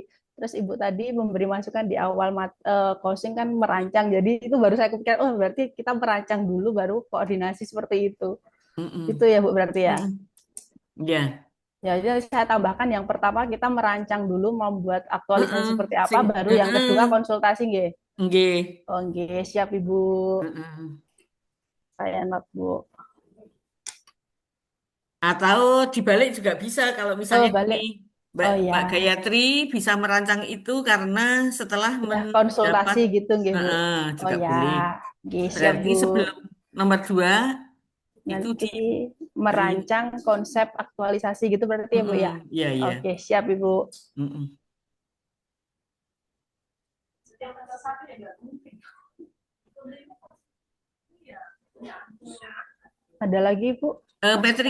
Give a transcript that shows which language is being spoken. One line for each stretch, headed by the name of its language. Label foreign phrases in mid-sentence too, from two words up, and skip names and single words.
Indonesian: Terus Ibu tadi memberi masukan di awal closing kan merancang, jadi itu baru saya kepikir, oh berarti kita merancang dulu baru koordinasi seperti itu. Itu mm-mm, ya Bu berarti ya. mm-mm. Ya, Ya, jadi saya tambahkan yang pertama kita merancang dulu membuat aktualisasi heeh, seperti apa, sing, baru yang kedua heeh, konsultasi nggih. nggih, Oh nggih, siap Ibu. heeh. Saya not Bu. Atau dibalik juga bisa kalau Oh misalnya gini, balik. Mbak, Oh Mbak ya, Gayatri bisa merancang itu karena setelah udah mendapat konsultasi gitu nggih Bu. heeh, Oh juga ya, boleh. nggih siap Berarti Bu. sebelum nomor 2 itu Nanti di merancang konsep aktualisasi gitu berarti ya Bu ya. iya iya. Oke, siap Ibu. Mm-mm. Ada lagi Bu? Masukan